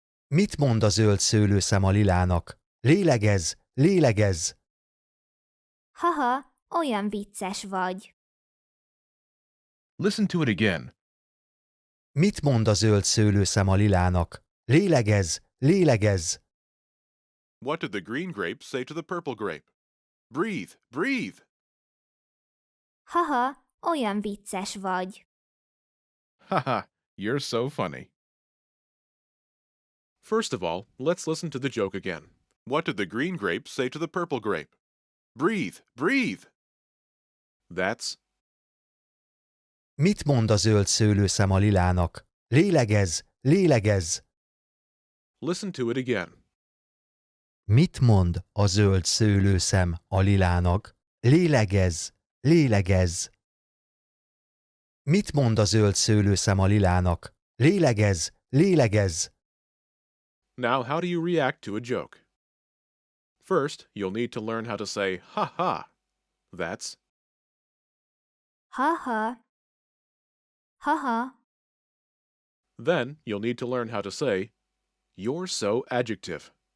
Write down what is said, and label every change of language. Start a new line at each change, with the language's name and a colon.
Hungarian: Mit mond a zöld szőlőszem a lilának? Lélegezz, lélegezz! Haha, olyan vicces vagy.
English: Listen to it again.
Hungarian: Mit mond a zöld szőlőszem a lilának? Lélegezz, lélegezz!
English: What did the green grape say to the purple grape? Breathe, breathe!
Hungarian: Haha, olyan vicces vagy.
English: Haha, you're so funny. First of all, let's listen to the joke again. What did the green grape say to the purple grape? Breathe, breathe! That's
Hungarian: Mit mond a zöld szőlőszem a lilának? Lélegezz, lélegezz!
English: Listen to it again.
Hungarian: Mit mond a zöld szőlőszem a lilának? Lélegezz, lélegezz! Mit mond a zöld szőlőszem a lilának? Lélegezz, lélegezz!
English: Now, how do you react to a joke? First, you'll need to learn how to say ha ha. That's Haha. Haha. Then you'll need to learn how to say you're so adjective.